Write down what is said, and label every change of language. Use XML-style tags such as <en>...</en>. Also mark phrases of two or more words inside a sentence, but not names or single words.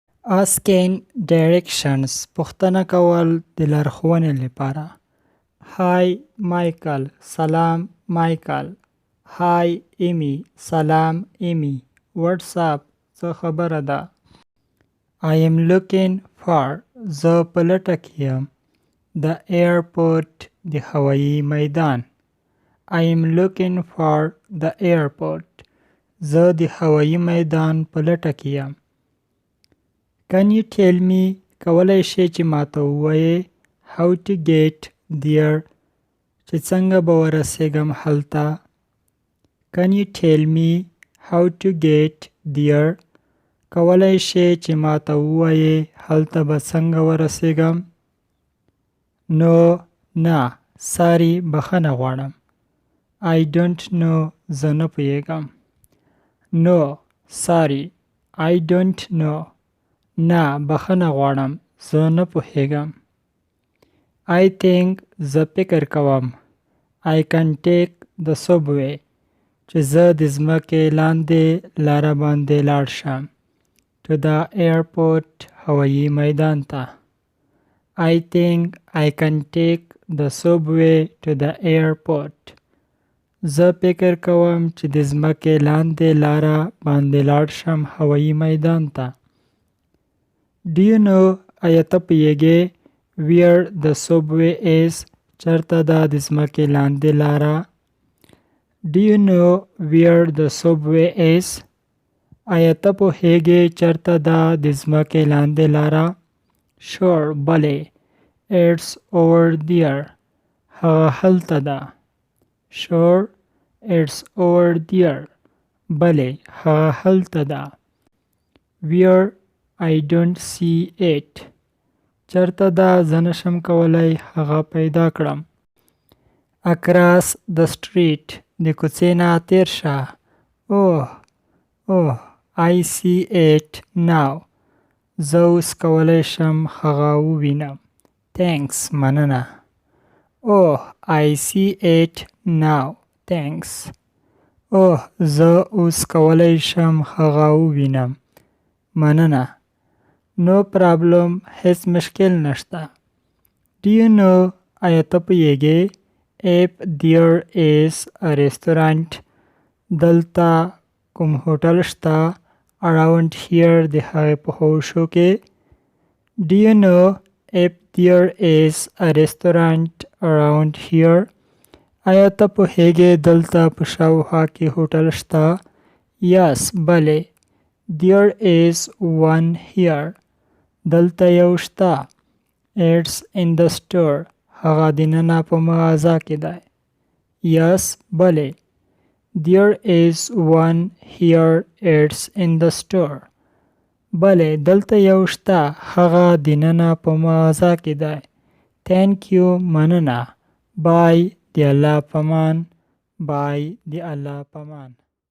<en>asking directions</en> <ps>پوښتنه کول د لارښوونې لپاره.</ps> <en>Hi Michael.</en> <ps>سلام مایکل.</ps> <en>Hi Amy.</en> <ps>سلام ایمی.</ps> <en>What's up?</en> <ps>څه خبره ده؟</ps> <en>I am looking for.</en> <ps>زه په لټه کې یم.</ps> <en>The airport.</en> <ps>د هوایي میدان.</ps> <en>I am looking for the airport.</en> <ps>زه د هوایي میدان په لټه کې یم.</ps> <en>Can you tell me</en> <ps>کولای شې چې ماته ووایې</ps> <en>how to get there</en> <ps>چې څنګه به ورسېږم هلته؟</ps> <en>Can you tell me how to get there</en> <ps>کولای شې چې ماته ووایې هلته به څنګه ورسېږم؟</ps> <en>No</en> <ps>نه</ps> <en>sorry</en> <ps>بخښنه غواړم.</ps> <en>I don't know</en> <ps>زه نه پوهېږم.</ps> <en>No sorry I don't know</en> <ps>نه بخښنه غواړم زه نه پوهېږم.</ps> <en>I think</en> <ps>زه فکر کوم</ps> <en>I can take the subway</en> <ps>چې زه د ځمکې لاندې لاره باندې لاړ شم</ps> <en>to the airport</en> <ps>هوایي میدان ته.</ps> <en>I think I can take the subway to the airport.</en> <ps>زه فکر کوم چې د ځمکې لاندې لاره باندې لاړ شم هوایي میدان ته.</ps> <en>Do you know</en> <ps>آیا ته پوهېږې</ps> <en>where the subway is</en> <ps>چېرته ده د ځمکې لاندې لاره؟</ps> <en>Do you know where the subway is</en> <ps>آیا ته پوهېږې چېرته ده د ځمکې لاندې لاره؟</ps> <en>Sure بلې It's over there</en> <ps>هغه هلته ده.</ps> <en>Sure it's over there</en> <ps>بلې هغه هلته ده.</ps> <en>Where I don't see it</en> <ps>چېرته ده زه نشم کولی هغه پیدا کړم.</ps> <en>Across the street</en> <ps>د کوڅې نه تېر شه.</ps> <en>Oh I see it now</en> <ps>زه اوس کولی شم هغه ووینم.</ps> <en>Thanks مننه. Oh I see it now thanks.</en> <ps>زه اوس کولی شم هغه ووینم. مننه.</ps> <en>No problem</en> <ps>هیڅ مشکل نشته.</ps> <en>Do you know</en> <ps>آیا ته پوهېږې</ps> <en>if there is a restaurant</en> <ps>دلته کوم هوټل شته</ps> <en>around here</en> <ps>د هغې په حوشو کې؟</ps> <en>Do you know if there is a restaurant around here</en> <ps>آیا ته پوهېږې دلته په شاوخوا کې هوټل شته؟</ps> <en>Yes بلې There is one here</en> <ps>دلته یو شته.</ps> <en>It's in the store</en> <ps>هغه دننه په مغازه کې دی.</ps> <en>Yes</en> <ps>بلې</ps> <en>There is one here it's in the store</en> <ps>بلې دلته یو شته هغه دننه په مغازه کې دی.</ps> <en>Thank you</en> <ps>مننه. Bye د الله پامان. Bye د الله پامان.</ps>